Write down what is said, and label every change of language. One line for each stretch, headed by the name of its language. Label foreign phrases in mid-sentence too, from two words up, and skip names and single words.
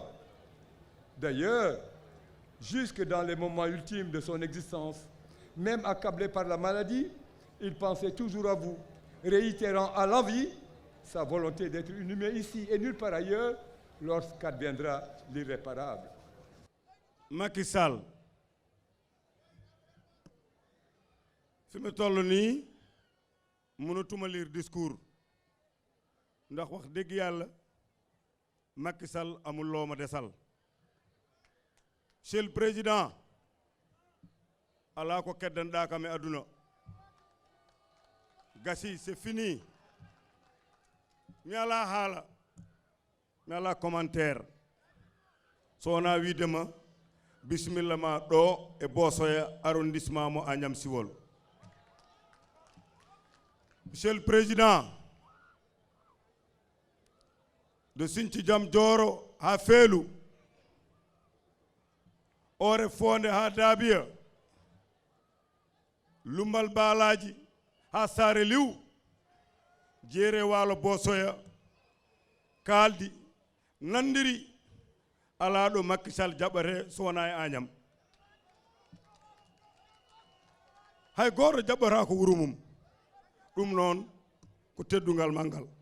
French: D'ailleurs, jusque dans les moments ultimes de son existence, même accablé par la maladie, il pensait toujours à vous, réitérant à l'envi sa volonté d'être inhumé ici et nulle part ailleurs lorsqu'adviendra l'irréparable.
Wolof: Macky Sall fi mu toll nii mënatuma
French: lire discours
Wolof: ndax wax dëgg yàlla Macky Sall amul loo ma desal.
French: Monsieur le Président
Fula: ala ko keddanɗa me aduna gasi
French: c'est fini
Fula: mi ala haala mi ala commentaire so wona wiidema bismillah ma ɗo e Bosoya arrondissement mo Agnam Siwol.
French: Monsieur le Président de
Fula: Sinthiou Jam Joro ha Feelu ore fonde ha Dabiya lumbal baalaji ha Saare Liw jeere waalo Bosoya kaldi nandiri ala ɗo Macky Sall jaɓate so wona e Agnam hay goto jaɓata ko wuro mum ɗum noon ko teddungal mangal.